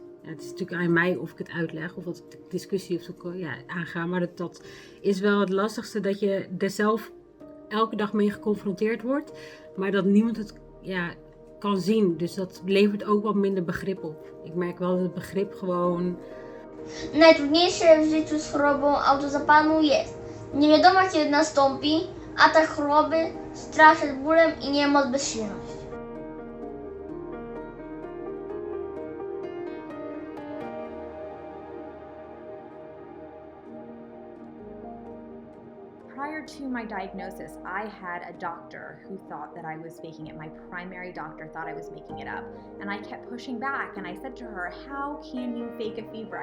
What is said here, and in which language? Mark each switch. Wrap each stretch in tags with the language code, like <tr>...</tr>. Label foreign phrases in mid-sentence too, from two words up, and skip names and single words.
<nl>Ja, het is natuurlijk aan mij of ik het uitleg of dat ik discussie of zo aanga. Maar dat is wel het lastigste, dat je er zelf elke dag mee geconfronteerd wordt. Maar dat niemand het kan zien. Dus dat levert ook wat minder begrip op. Ik merk wel dat het begrip gewoon...</nl> <pl>Najtrudniejsze w życiu z chorobą autozapalną jest nie wiadomo kiedy nastąpi, atak choroby, strach przed bólem i niemoc bezsilność.</pl> <en>Prior to my diagnosis, I had a doctor who thought that I was faking it. My primary doctor thought I was making it up. And I kept pushing back, and I said to her, how can you fake a fever?</en>